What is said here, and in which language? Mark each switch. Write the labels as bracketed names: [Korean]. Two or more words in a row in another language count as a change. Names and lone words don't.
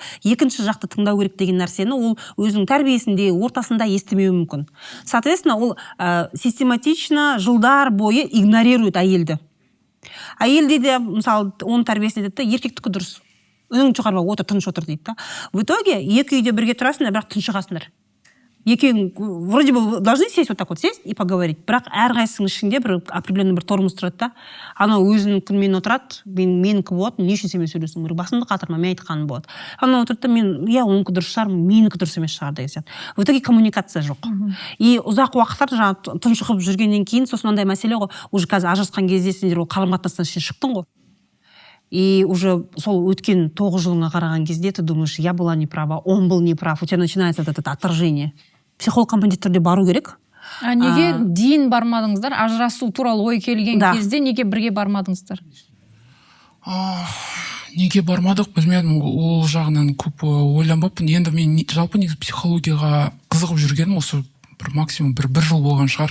[Kazakh] Екінші жақты тыңдау керек деген нәрсені ол өзінің тәрбиесінде, ортасында естімеуі мүмкін. Соответственно, ол систематично жылдар бойы игнорирует әйелді. Әйелде де, мысалы, оның тәрбиесінде дейді, еркектікі дұрыс. Үнің шығарма, тыныш отыр дейді да. [Russian] В итоге [Kazakh] екі үйде бірге тұрасыңдар, бірақ тұншығасыңдар. Екеуің [Russian] вроде бы должны сесть вот так вот сесть и поговорить, [Kazakh] бірақ әрқайсының ішінде бір определенный бір тормоз тұрады да. Анау өзінің күнмен отырады, менікі болады, не үшін сенімен сөйлесуім керек, басымды қатырма, мен айтқаным болады. Анау отырды да, мен оныкі дұрыс шығар, менікі дұрыс емес шығар деген сияқты. [Russian] В итоге коммуникация жоқ. [Kazakh] И ұзақ уақыттар жаңағы тұншығып жүргеннен кейін сосын андай мәселе ғой, уже қазір ажырасқан кезде сендер ол қарым-қатынастан шықтың ғой. [Russian] И уже [Kazakh] сол өткен 9 жылына қараған кезде [Russian] ты думаешь, я была не права, он был не прав, у тебя начинается это отторжение. [Kazakh] Психологқа міндетті түрде бару керек. Неге дейін бармадыңыздар? Ажырасу туралы ой келген кезде неге бірге бармадыңыздар? Неге бармадық, білмедім, ол жағынан көп ойланбаппын. Енді мен жалпы негізі психологияға қызығып жүргенім осы бір максимум бір жыл болған шығар.